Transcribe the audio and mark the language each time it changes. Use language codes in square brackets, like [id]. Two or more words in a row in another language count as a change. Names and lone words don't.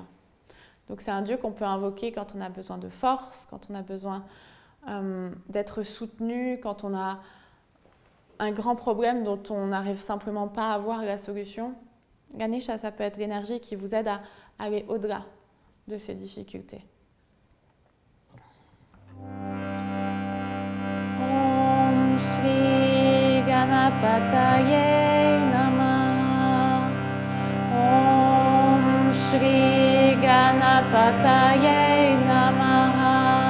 [fr] Donc, c'est un dieu qu'on peut invoquer quand on a besoin de force, quand on a besoin d'être soutenu, quand on a un grand problème dont on n'arrive simplement pas à voir la solution. Ganesha, ça peut être l'énergie qui vous aide à aller au-delà de ces difficultés. [sa] ॐ श्री गणपतये नमः. ॐ श्री गणपतये नमः.